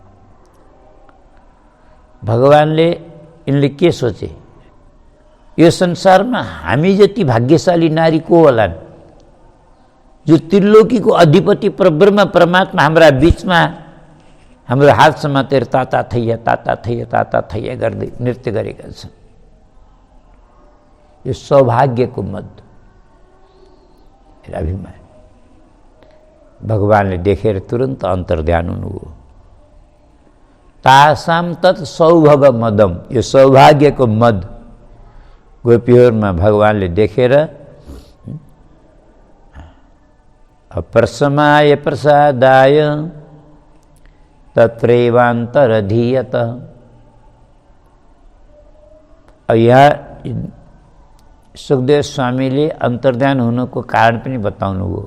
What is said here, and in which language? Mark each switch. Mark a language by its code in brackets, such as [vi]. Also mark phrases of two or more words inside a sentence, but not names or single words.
[ne] भगवानले यिनले के सोचे, यो संसारमा हामी जति भाग्यशाली नारी को होलान्, जो त्रिलोकीको अधिपति परब्रह्म परमात्मा हाम्रा बीचमा हाम्रो हात समातेर ताता थैया गर्दै नृत्य गरेका छन्। यो सौभाग्यको मद, अभिमान। भगवानले देखेर तुरन्त अन्तर्ध्यान हुनुभयो। [sa] तासाम तत् सौभग मदम, [ne] यो सौभाग्यको मद गोपीहरूमा भगवानले देखेर [sa] अप्रसमाय प्रसादाय तत्रैवान्तरधीयत। [ne] यहाँ सुखदेव स्वामीले अन्तर्ध्यान हुनुको कारण पनि बताउनुभयो।